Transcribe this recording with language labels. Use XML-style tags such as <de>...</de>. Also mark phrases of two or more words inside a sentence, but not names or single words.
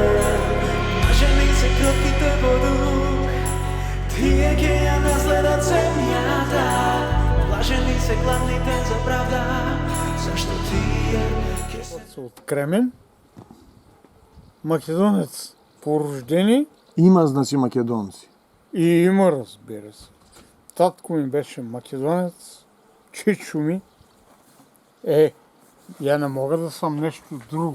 <mk>Блажени се кротките по дух, тие ќе ја наследат земјата. Блажени се гладните за правда, зашто тие ќе се...</mk> <bg>От Кремен, македонец по рождение. Има, значи, македонци. И има, разбира се. Татко ми беше македонец, чичо ми я не мога да съм нещо друго.</bg>